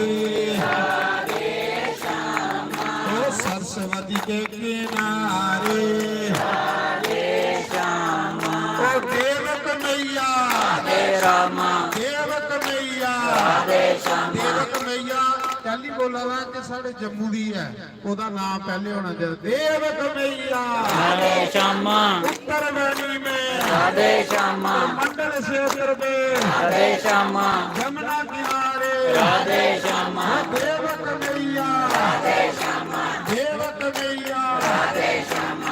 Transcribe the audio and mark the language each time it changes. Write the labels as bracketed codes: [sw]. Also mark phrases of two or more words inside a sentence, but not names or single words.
[hi] राधे श्यामा सरस्वती के किनारे राधे श्यामा देवक मैया राधे रामा देवक मैया राधे श्यामा देवक मैया [pa] ਪਹਿਲੀ ਬੋਲਾ ਵਾ ਕਿ ਸਾਡੇ ਜੰਮੂ ਦੀ ਹੈ ਉਹਦਾ ਨਾਮ ਪਹਿਲੇ ਹੋਣਾ ਚਾਹੀਦਾ [hi] देवक मैया राधे श्यामा उत्तर वेणी में राधे श्यामा मंडल क्षेत्र में राधे श्यामा जमुना किनारे राधे श्यामा देवक मैया राधे श्यामा देवक मैया राधे श्यामा